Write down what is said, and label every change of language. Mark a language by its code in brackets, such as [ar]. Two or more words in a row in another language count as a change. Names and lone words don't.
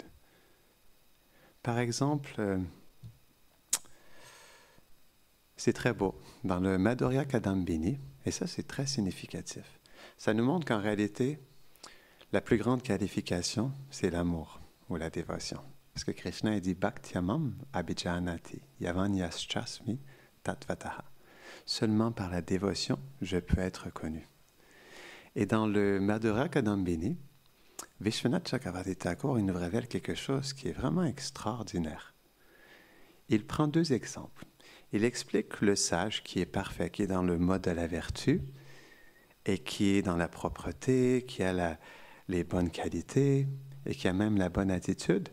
[fr] Par exemple, c'est très beau. Dans le Madhurya Kadambini, et ça c'est très significatif, ça nous montre qu'en réalité, la plus grande qualification, c'est l'amour ou la dévotion. Parce que Krishna a dit « [sa] भक्त्यामाम् अभिजानाति यावान्यश्चास्मि तत्त्वतः ». [fr] Seulement par la dévotion, je peux être connu. Et dans le Madhurya Kadambini, Vishwanath Chakravarti Thakur nous révèle quelque chose qui est vraiment extraordinaire. Il prend 2 exemples. Il explique le sage qui est parfait, qui est dans le mode de la vertu et qui est dans la propreté, qui a les bonnes qualités et qui a même la bonne attitude.